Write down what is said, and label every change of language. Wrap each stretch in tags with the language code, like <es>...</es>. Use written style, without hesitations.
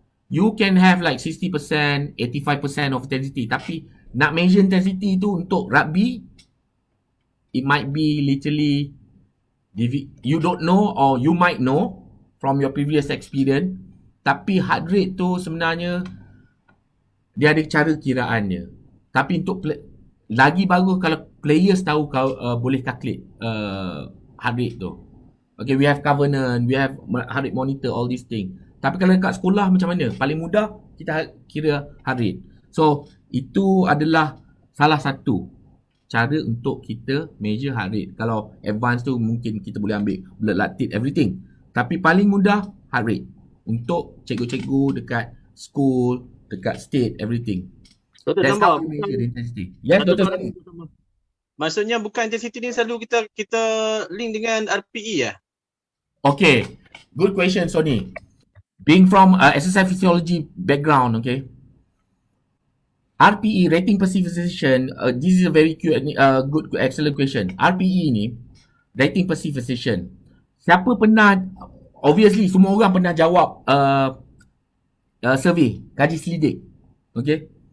<en>You can have like 60%, 85% of intensity,</en> <ms>tapi nak measure intensity tu untuk rugby,</ms> <en>it might be literally, you don't know or you might know from your previous experience,</en> <ms>tapi heart rate tu sebenarnya dia ada cara kiraannya. Tapi untuk lagi bagus kalau players tahu kau boleh calculate heart rate tu.</ms> <en>Okay, we have covenant, we have heart rate monitor, all these things.</en> <ms>Tapi kalau dekat sekolah macam mana? Paling mudah kita kira heart rate. So itu adalah salah satu cara untuk kita measure heart rate. Kalau advance tu mungkin kita boleh ambil blood lactate, everything. Tapi paling mudah heart rate untuk cikgu-cikgu dekat school, dekat state, everything. Doktor</ms> <en>That's</en> <ms>tambah.</ms> <en>how we measure intensity. Yes, Dr. Sani.</en> <ms>Maksudnya bukan intensity ni selalu kita link dengan RPE ya?</ms> <en>Okay, good question, Sony. Being from exercise physiology background, okay. RPE, rating perceived sensation, this is a very good, excellent question.</en> <ms>RPE ni,</ms> <en>rating perceived sensation.</en> <ms>Siapa pernah, obviously semua orang pernah jawab survey, kaji selidik, okay.</ms>